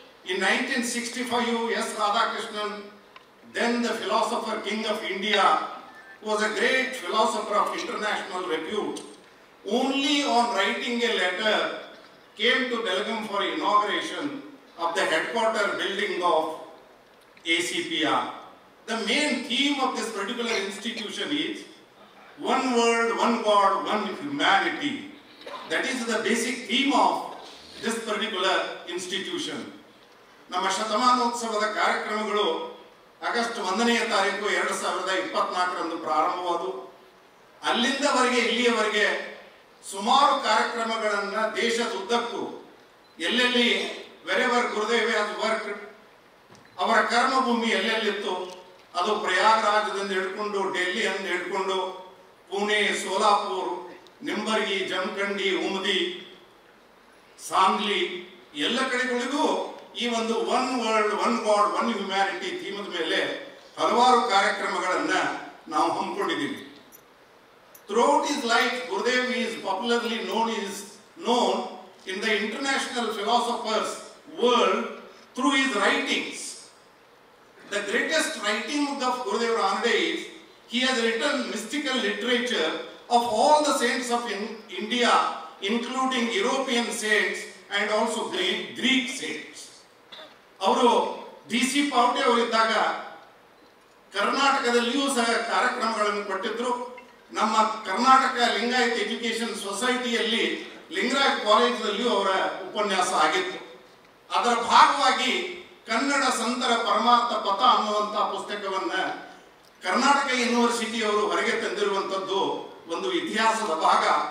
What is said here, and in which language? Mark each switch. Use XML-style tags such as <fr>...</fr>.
<en>In 1965, S. Radhakrishnan, then the philosopher king of India, was a great philosopher of international repute, only on writing a letter came to Belgaum for inauguration of the headquarter building of ACPR. the main theme of this particular institution is one world, one God, one humanity. That is the basic theme of this particular institution.</en> <kn>ನಮ್ಮ ಶತಮಾನೋತ್ಸವದ ಕಾರ್ಯಕ್ರಮಗಳು August 1ನೇ ತಾರೀಕು 2024ರಂದು ಪ್ರಾರಂಭವಾದವು. ಅಲ್ಲಿಂದವರೆಗೆ ಇಲ್ಲಿಯವರೆಗೆ ಸುಮಾರು ಕಾರ್ಯಕ್ರಮಗಳನ್ನು ದೇಶದುದ್ದಕ್ಕೂ ಎಲ್ಲೆಲ್ಲಿ</kn> <en>wherever Gurudev has worked,</en> <kn>ಅವರ ಕರ್ಮಭೂಮಿ ಎಲ್ಲೆಲ್ಲಿತ್ತು, ಅದು ಪ್ರಯಾಗರಾಜದಿಂದ ಹಿಡ್ಕೊಂಡು ಡೆಲ್ಲಿಯಿಂದ ಹಿಡ್ಕೊಂಡು ಪುಣೆ, ಸೋಲಾಪುರ್, ನಿಂಬರ್ಗಿ, ಜಮಖಂಡಿ, ಉಮದಿ, ಸಾಂಗ್ಲಿ ಎಲ್ಲ ಕಡೆಗಳಿಗೂ ಈ ಒಂದು</kn> <en>one world, one God, one humanity</en> <kn>ಥೀಮದ ಮೇಲೆ ಹಲವಾರು ಕಾರ್ಯಕ್ರಮಗಳನ್ನ ನಾವು ಹಮ್ಮಿಕೊಂಡಿದ್ದೀವಿ.</kn> <en>Throughout his life, Gurudev is popularly known in the international philosophers world through his writings. The greatest writing of Gurudev Ranade is he has written mystical literature of all the saints of India, including European saints and also Greek saints.</en> <kn>ಅವರು DC Pavate ಅವರಿದ್ದಾಗ ಕರ್ನಾಟಕದಲ್ಲಿಯೂ ಸಹ ಕಾರ್ಯಕ್ರಮಗಳನ್ನು ಕೊಟ್ಟಿದ್ರು. ನಮ್ಮ Karnataka Lingayat education ಸೊಸೈಟಿಯಲ್ಲಿ Lingaraj ಕಾಲೇಜಿನಲ್ಲಿಯೂ ಅವರ ಉಪನ್ಯಾಸ ಆಗಿತ್ತು. ಅದರ ಭಾಗವಾಗಿ ಕನ್ನಡ ಸಂತರ ಪರಮಾರ್ಥ ಪಥ ಅನ್ನುವಂಥ ಪುಸ್ತಕವನ್ನ ಕರ್ನಾಟಕ ಯೂನಿವರ್ಸಿಟಿ ಅವರು ಹೊರಗೆ ತಂದಿರುವಂಥದ್ದು ಒಂದು ಇತಿಹಾಸದ ಭಾಗ.</kn>